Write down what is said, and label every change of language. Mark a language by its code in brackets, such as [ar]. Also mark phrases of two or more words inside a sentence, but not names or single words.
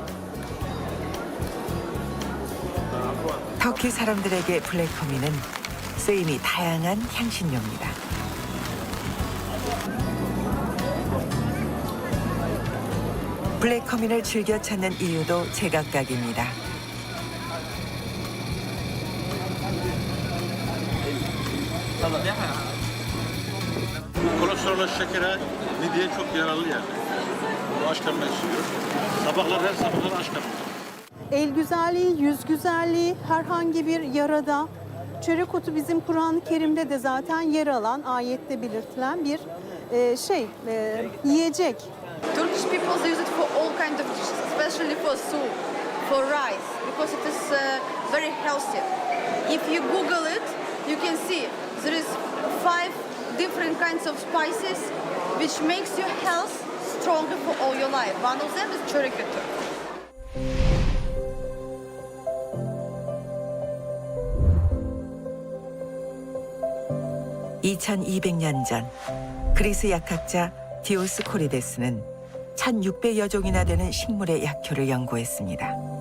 [ko] 터키 사람들에게 블랙커민은 쓰임이 다양한 향신료입니다. 블랙커민을 즐겨 찾는 이유도 제각각입니다. [tr] Kolesterol şekere mideye çok yararlı yani. Bu aç karnına içiyor. Sabahlar her sabahlar aç karnına. El güzelliği, yüz güzelliği, herhangi bir yarada. Çörek otu bizim Kur'an-ı Kerim'de de zaten yer alan, ayette belirtilen bir yiyecek. [en] Turkish people use it for all kinds of dishes, especially for soup, for rice, because it is very healthy. If you Google it, you can see there is 5 different kinds of spices which makes your health stronger for all your life. One of them is [tr] çörek otu. [ko] 2200년 전 그리스 약학자 디오스코리데스는 1600여 종이나 되는 식물의 약효를 연구했습니다.